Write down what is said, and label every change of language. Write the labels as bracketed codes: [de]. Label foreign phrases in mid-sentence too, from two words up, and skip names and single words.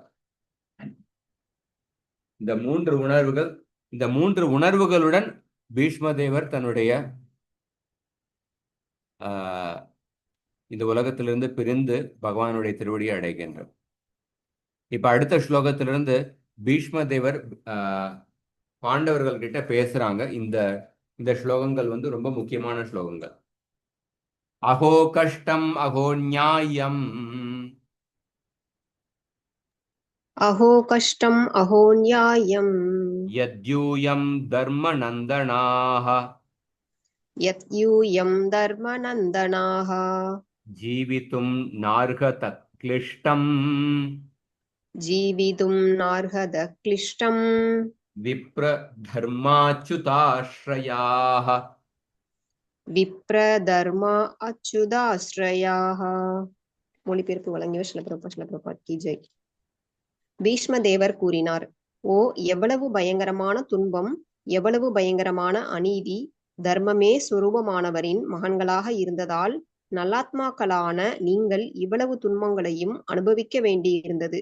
[ta] இந்த 3 உணர்வுகள், இந்த 3 உணர்வுகளுடன் பீஷ்மதேவர் தன்னுடைய ஆஹ் இந்த உலகத்திலிருந்து பிரிந்து பகவானுடைய திருவடியை அடைகின்றார். இப்ப அடுத்த ஸ்லோகத்திலிருந்து பீஷ்மதேவர் ஆஹ் பாண்டவர்கள் கிட்ட பேசுறாங்க. இந்த இந்த ஸ்லோகங்கள் வந்து ரொம்ப முக்கியமான ஸ்லோகங்கள். [sa] अहो कष्टम् अहो न्यायम् अहो कष्टम् अहो न्यायम् यद्यूयम् धर्म नन्दनाः यत्यूयम् धर्मनन्दनाः जीवितुम् नार्हथ क्लिष्टम् जीवितुम् नार्हत क्लिष्टम् विप्र धर्माच्युताश्रयाः. विप्रधर्म अच्युताश्रयाः. [ta] மொழிபெயர்ப்பு வழங்கியவர் ஸ்ரீல பிரபுபாத் [hi] की जय. [ta] பீஷ்மதேவர் கூறினார், ஓ எவ்வளவு பயங்கரமான துன்பம், எவ்வளவு பயங்கரமான அநீதி! தர்மமே சொரூபமானவரின் மகன்களாக இருந்ததால் நல்லாத்மாக்களான நீங்கள் இவ்வளவு துன்பங்களையும் அனுபவிக்க வேண்டியிருந்தது.